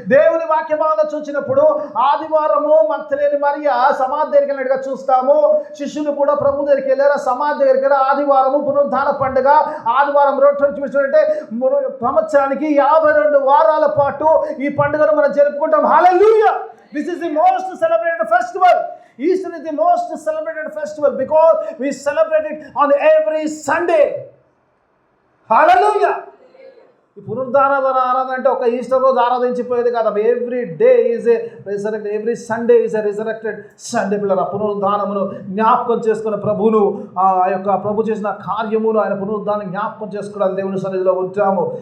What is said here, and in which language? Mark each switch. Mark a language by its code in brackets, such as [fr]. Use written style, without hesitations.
[te] దేవుని వాక్య భావన చూసినప్పుడు ఆదివారము మగ్దలేని మరియ సమాధి దగ్గరికి వెళ్ళినట్టుగా చూస్తాము. శిష్యులు కూడా ప్రభు దగ్గరికి వెళ్ళారు, సమాధి దగ్గరికి వెళ్ళారు. ఆదివారము పునరుద్ధాన పండుగ. ఆదివారం రొట్టె చూసినట్టే సంవత్సరానికి 52 వారాల పాటు ఈ పండుగను మనం జరుపుకుంటాం. హల్లెలూయా! [en] This is the most celebrated festival. Easter is the most celebrated festival because we celebrate it on every Sunday. Hallelujah! [te] ఈ పునరుద్ధాన ఆరాధన అంటే ఒక ఈస్టర్ రోజు ఆరాధించిపోయేది కాదు. [en] Every day is a resurrected, every Sunday is a resurrected Sunday. [te] పిల్లల పునరుద్ధానమును జ్ఞాపకం చేసుకున్న ప్రభువును, ఆ యొక్క ప్రభు చేసిన కార్యమును, ఆయన పునరుద్ధానం జ్ఞాపకం చేసుకోవడానికి దేవుని సన్నిధిలో ఉంటాము.